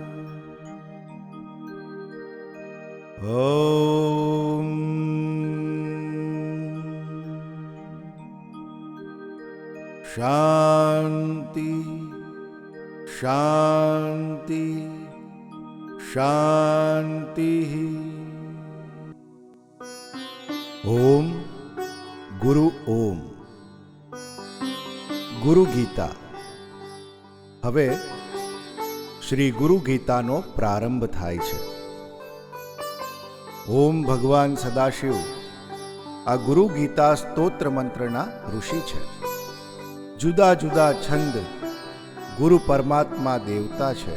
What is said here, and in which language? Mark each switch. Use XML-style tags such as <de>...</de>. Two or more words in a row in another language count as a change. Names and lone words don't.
<sa>ओम शांति शांति शांति। ओम गुरु ओम गुरु गीता।</sa> <gu>હવે શ્રી ગુરુ ગીતાનો પ્રારંભ થાય છે. ઓમ ભગવાન સદાશિવ આ ગુરુ ગીતા સ્તોત્ર મંત્રના ઋષિ છે. જુદા જુદા છંદ ગુરુ પરમાત્મા દેવતા છે.</gu>